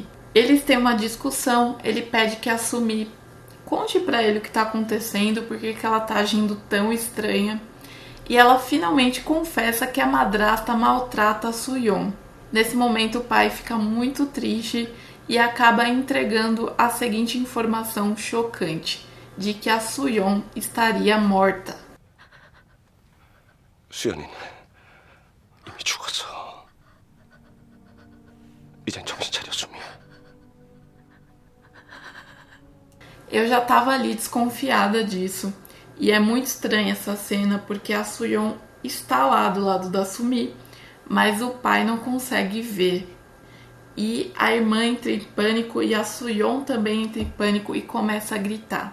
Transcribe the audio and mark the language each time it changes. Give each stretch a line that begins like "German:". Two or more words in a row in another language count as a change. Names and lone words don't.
Portuguese: Eles têm uma discussão, ele pede que a Sumi conte para ele o que tá acontecendo, porque que ela tá agindo tão estranha. E ela finalmente confessa que a madrasta maltrata a Suyeon. Nesse momento o pai fica muito triste e acaba entregando a seguinte informação chocante, de que a Suyeon estaria morta.
Korean: 수연이는 이미 죽었어. 이젠 정신 차려, 수미.
Portuguese: Eu já tava ali desconfiada disso. E é muito estranha essa cena porque a Suyeon está lá do lado da Sumi, mas o pai não consegue ver. E a irmã entra em pânico e a Suyeon também entra em pânico e começa a gritar.